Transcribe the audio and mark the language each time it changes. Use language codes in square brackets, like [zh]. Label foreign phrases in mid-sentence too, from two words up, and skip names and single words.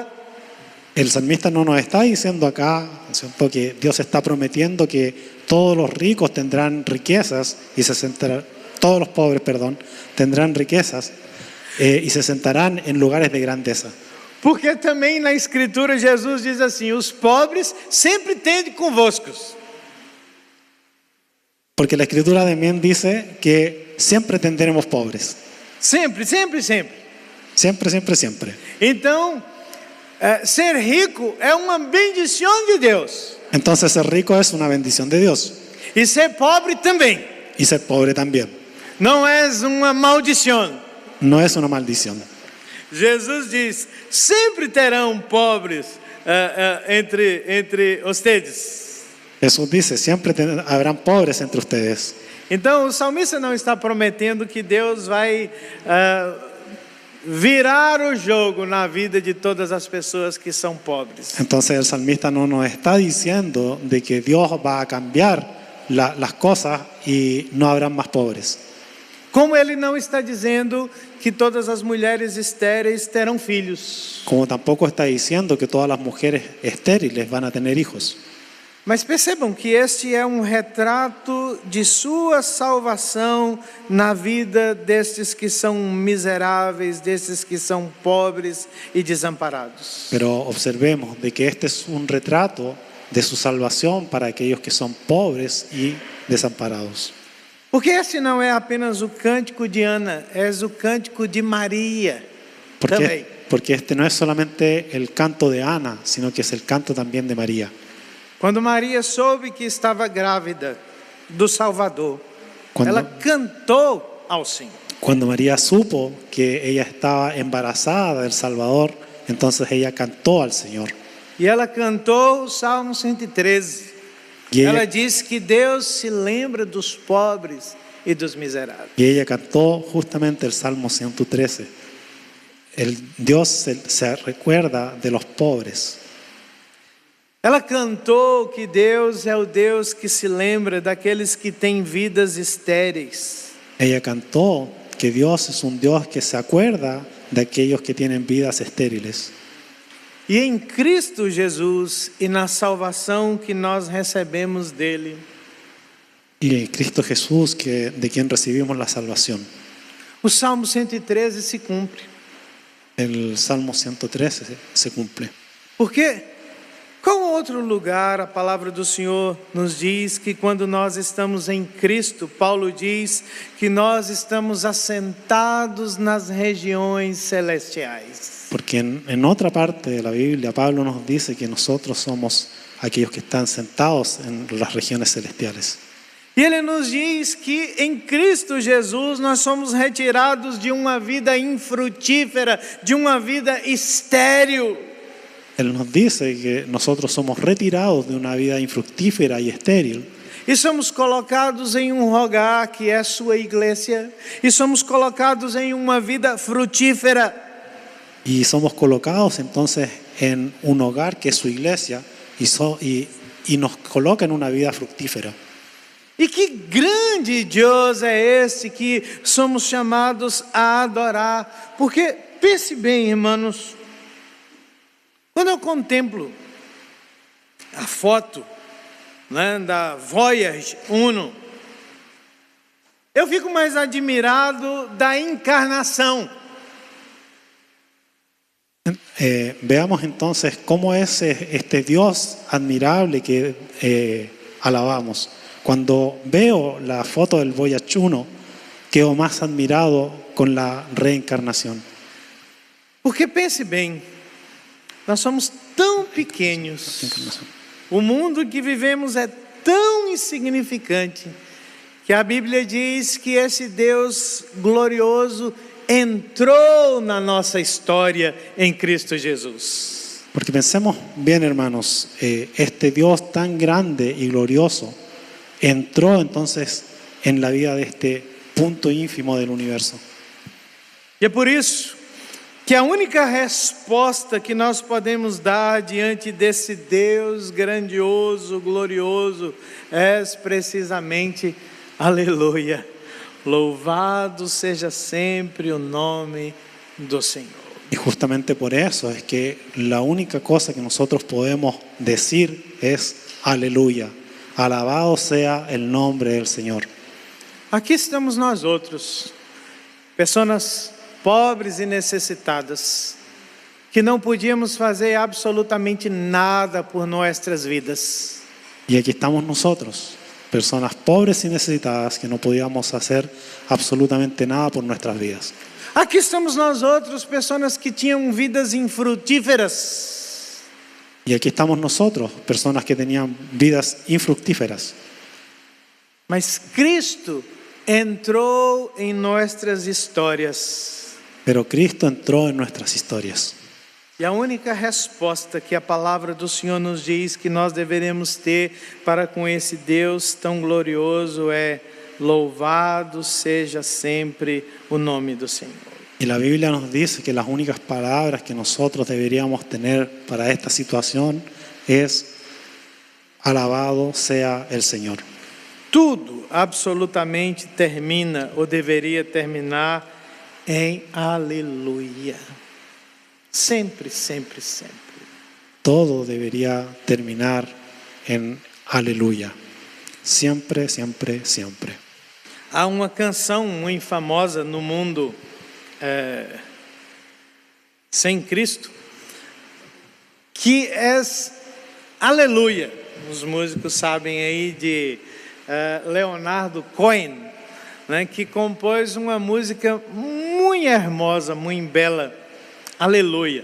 [es] El salmista no nos está diciendo acá, ¿cierto?, que Dios está prometiendo que todos los ricos tendrán riquezas y se sentarán, todos los pobres, perdón, tendrán riquezas y se sentarán en lugares de grandeza. [pt] Porque também na Escritura Jesus diz assim: os pobres sempre tende convosco. [es] Porque la Escritura también dice que siempre tendremos pobres. [pt] Sempre, sempre, sempre. [es] Siempre, siempre, siempre. [pt] Então, ser rico é uma bendição de Deus. [es] Entonces ser rico es una bendición de Dios. [pt] E ser pobre também. [es] Y ser pobre también. [pt] Não é uma maldição. [es] No es una maldición. [pt] Jesus diz: sempre terão pobres entre vocês. [es] Jesús dice, siempre habrán pobres entre ustedes. [pt] Então o salmista não está prometendo que Deus vai virar o jogo na vida de todas as pessoas que são pobres. [es] Entonces el salmista no nos está diciendo de que Dios va a cambiar las cosas y no habrán más pobres. [pt] Como ele não está dizendo que todas as mulheres estéreis terão filhos. [es] Como tampoco está diciendo que todas las mujeres estériles van a tener hijos. [pt] Mas percebam que este é um retrato de sua salvação na vida destes que são miseráveis, destes que são pobres e desamparados. [es] Pero observemos de que este es un retrato de su salvación para aquellos que son pobres y desamparados. [pt] Porque este não é apenas o cântico de Ana, é o cântico de Maria também. [es] Porque este no es solamente el canto de Ana, sino que es el canto también de María. [pt] Quando Maria soube que estava grávida do Salvador, ela cantou ao Senhor. [es] Cuando María supo que ella estaba embarazada del Salvador, entonces ella cantó al Señor. [pt] E ela cantou o Salmo 113. [es] Y [pt] Ela [es] ella, [pt] diz que Deus se lembra dos pobres e dos miseráveis. [es] y ella cantó justamente el Salmo 113. Dios se recuerda de los pobres. [pt] Ela cantou que Deus é o Deus que se lembra daqueles que têm vidas estéreis. [es] Ella cantó que Dios es un Dios que se acuerda de aquellos que tienen vidas estériles. [pt] E em Cristo Jesus e na salvação que nós recebemos dele, [es] Y en Cristo Jesús, de quien recibimos la salvación. [pt] o Salmo 113 se cumpre. [es] El Salmo 113 se cumple. [pt] Porque qual outro lugar a palavra do Senhor nos diz que quando nós estamos em Cristo, Paulo diz que nós estamos assentados nas regiões celestiais. [es] Porque en otra parte de la Biblia, Pablo nos dice que nosotros somos aquellos que están sentados en las regiones celestiales. [pt] E ele nos diz que em Cristo Jesus nós somos retirados de uma vida infrutífera, de uma vida estéril. [es] Él nos dice que nosotros somos retirados de una vida infructífera y estéril. [pt] E somos colocados em um lugar que é a sua igreja. E somos colocados em uma vida frutífera. [es] Y somos colocados entonces en un hogar que es su iglesia y nos coloca en una vida fructífera. [pt] E que grande Deus é esse que somos chamados a adorar. Porque, pense bem, irmãos, quando eu contemplo a foto, né, da Voyager 1, eu fico mais admirado da encarnação. [es] Veamos entonces cómo es este Dios admirable que alabamos. Cuando veo la foto del Voyager 1, quedo más admirado con la reencarnación. [pt] Porque pense bem, nós somos tão pequenos, o mundo que vivemos é tão insignificante, que a Bíblia diz que esse Deus glorioso entrou na nossa história em Cristo Jesus. [es] Porque pensemos bien, hermanos, este Dios tan grande y glorioso entró entonces en la vida de este punto ínfimo del universo. [pt] E é por isso que a única resposta que nós podemos dar diante desse Deus grandioso, glorioso, é precisamente aleluia. Louvado seja sempre o nome do Senhor. [es] Y justamente por eso es que la única cosa que nosotros podemos decir es aleluya. Alabado sea el nombre del Señor. [pt] Aqui estamos nós outros, pessoas pobres e necessitadas, que não podíamos fazer absolutamente nada por nossas vidas. [es] Y aquí estamos nosotros, personas pobres y necesitadas que no podíamos hacer absolutamente nada por nuestras vidas. [pt] Aqui estamos nós outros, pessoas que tinham vidas infrutíferas. [es] Y aquí estamos nosotros, personas que tenían vidas infructíferas. [pt] Mas Cristo entrou em nossas histórias. [es] Pero Cristo entró en nuestras historias. [pt] E a única resposta que a palavra do Senhor nos diz que nós deveremos ter para com esse Deus tão glorioso é: louvado seja sempre o nome do Senhor. [es] Y la Biblia nos dice que las únicas palabras que nosotros deberíamos tener para esta situación es: alabado sea el Señor. [pt] Tudo absolutamente termina ou deveria terminar em aleluia. Sempre, sempre, sempre. [es] Todo debería terminar en aleluya. Siempre, siempre, siempre. [pt] Há uma canção muito famosa no mundo sem Cristo, que é aleluia. Os músicos sabem aí de Leonardo Cohen, né, que compôs uma música muito hermosa, muito bela, aleluia.